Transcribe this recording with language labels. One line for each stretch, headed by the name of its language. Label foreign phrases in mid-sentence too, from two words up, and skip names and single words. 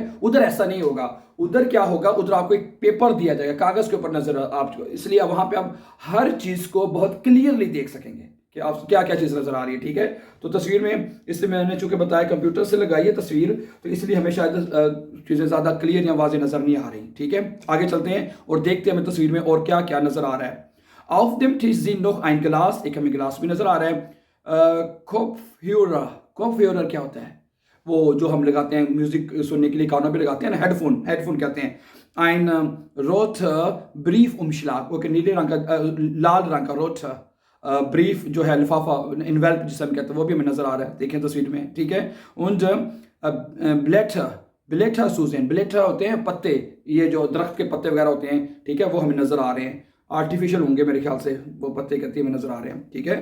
Hindi: उधर ऐसा नहीं होगा, उधर क्या होगा, उधर आपको एक पेपर दिया जाएगा, कागज के ऊपर नजर आपको, इसलिए वहां पे आप हर चीज को बहुत क्लियरली देख सकेंगे कि आप क्या क्या चीज नजर आ रही है, ठीक है। तो तस्वीर में, इसलिए मैंने चूंकि बताया कंप्यूटर से लगाई है तस्वीर, तो इसलिए हमें शायद चीजें ज्यादा क्लियर या वाज़ेह नजर नहीं आ रही, ठीक है। आगे चलते हैं और देखते हैं हमें तस्वीर में और क्या क्या नजर आ रहा है।
German: Auf dem Tisch sind noch ein Glas,
Hindi: एक हमें गिलास भी नजर आ रहा है।
German: Kopfhörer, Kopfhörer
Hindi: क्या होता है, वो जो हम लगाते हैं म्यूजिक सुनने के लिए कानों पे लगाते हैं ना,
English: headphone, headphone
Hindi: कहते हैं।
German: ein roter Briefumschlag,
Hindi: वो नीले रंग का, लाल रंग का
German: roter Brief
Hindi: जो है लिफाफा इनवेल्प जिसे हम कहते हैं वो भी हमें नज़र आ रहा है, देखें तस्वीर में, ठीक है।
German: und Blätter
Hindi: सूजन, ब्लेठा होते हैं पत्ते, ये जो दरख्त के पत्ते वगैरह होते हैं, ठीक है, वो हमें नज़र आ रहे हैं, आर्टिफिशियल होंगे मेरे ख्याल से, वो पत्ते कहते हमें नज़र आ रहे हैं, ठीक है।